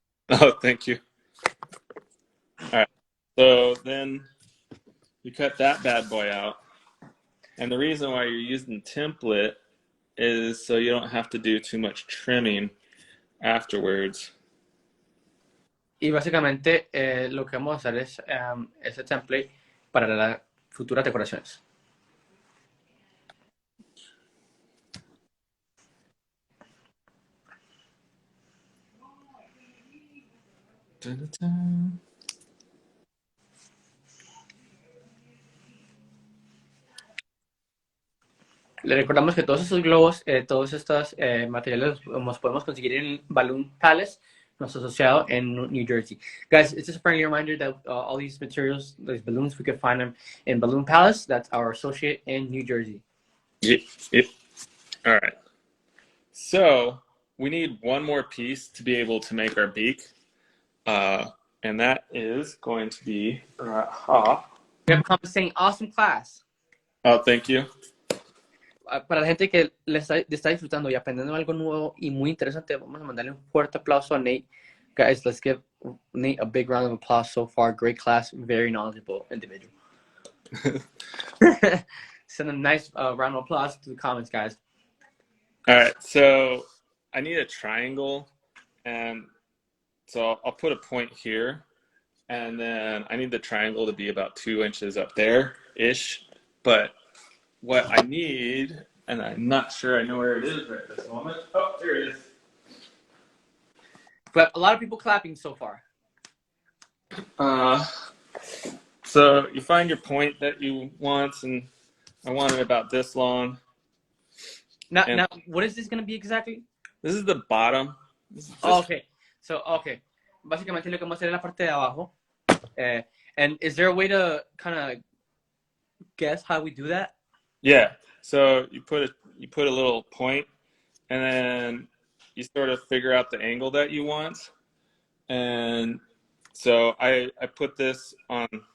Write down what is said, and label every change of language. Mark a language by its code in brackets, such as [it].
[en] Oh, thank you. All right. So then you cut that bad boy out. And the reason why you're using template is so you don't have to do too much trimming afterwards. [es] Y básicamente lo que vamos a hacer es ese template para las futuras decoraciones. Dun-dun-dun. Le recordamos que todos esos globos, todos estos materiales los podemos conseguir en Balloon Palace, nuestro asociado en New Jersey. [en] Guys, it's just a friendly reminder that all these materials, these balloons, we can find them in Balloon Palace. That's our associate in New Jersey. Yep. All right. So we need one more piece to be able to make our beak. And that is going to be We have comments saying, awesome class. Oh, thank you. [es] Para la gente que le está disfrutando y aprendiendo algo nuevo y muy interesante, vamos a mandarle un fuerte aplauso a Nate. [en] Guys, let's give Nate a big round of applause so far. Great class, very knowledgeable individual. Send a nice round of applause to the comments, guys. All right, so I need a triangle, and so I'll put a point here, and then I need the triangle to be about 2 inches up there-ish, but what I need, and I'm not sure I know where it is right at this moment. Oh, here it is. But a lot of people clapping so far. So you find your point that you want, and I want it about this long. Now, what is this going to be exactly? This is the bottom. Okay. So, okay. Básicamente lo que vamos a hacer es la parte de abajo. And is there a way to kind of guess how we do that? Yeah. So you put a little point, and then you sort of figure out the angle that you want. And so I put this on.